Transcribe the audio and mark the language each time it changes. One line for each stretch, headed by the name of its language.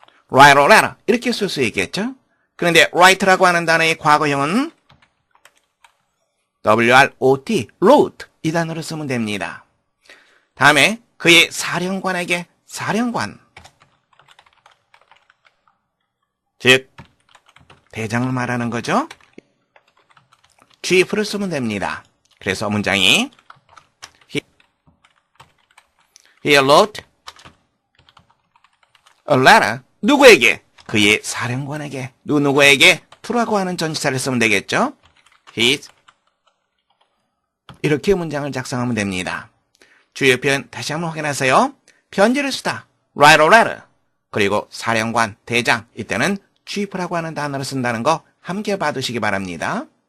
Korean: write a letter 이렇게 쓸 수 있겠죠? 그런데 write라고 하는 단어의 과거형은 wrote, wrote 이 단어를 쓰면 됩니다. 다음에 그의 사령관에게 사령관, 즉 대장을 말하는 거죠. chief를 쓰면 됩니다.
English: 그래서 문장이 He wrote a letter.
Korean: 누구에게? 그의 사령관에게. 누구에게? to라고 하는 전치사를 쓰면 되겠죠.
English: His.
Korean: 이렇게 문장을 작성하면 됩니다. 주요 표현 다시 한번 확인하세요. 편지를 쓰다. write a letter. 그리고 사령관, 대장. 이때는 chief라고 하는 단어를 쓴다는 거 함께 봐두시기 바랍니다.